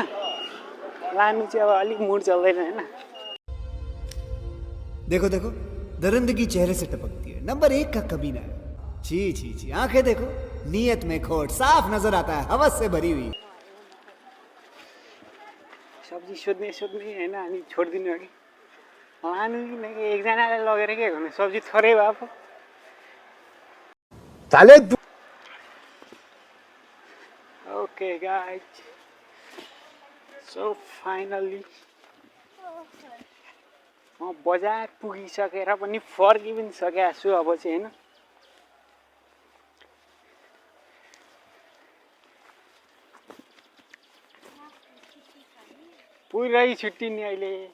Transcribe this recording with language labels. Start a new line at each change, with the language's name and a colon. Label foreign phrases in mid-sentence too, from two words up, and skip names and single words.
Nepali: लानु चाहिँ अब अलिक मुड चल्दैन हैन।
Hindi: देखो देखो, दरिंदगी चेहरे से टपकती है। नंबर 1 का कमीना है। छी छी छी, आंखें देखो, नीयत में खोट साफ नजर आता है, हवस से भरी हुई।
Nepali: सब्जी सोध्ने हैन, अनि छोड्दिनु अघि लानु कि एकजनाले लगेर के गर्नु, सब्जी थोरै भए पो।
English: Okay guys, so finally
Nepali: म बजार पुगिसकेर पनि फर्कि पनि सकेको छु अब चाहिँ हैन। पुरै छुट्टी नि अहिले।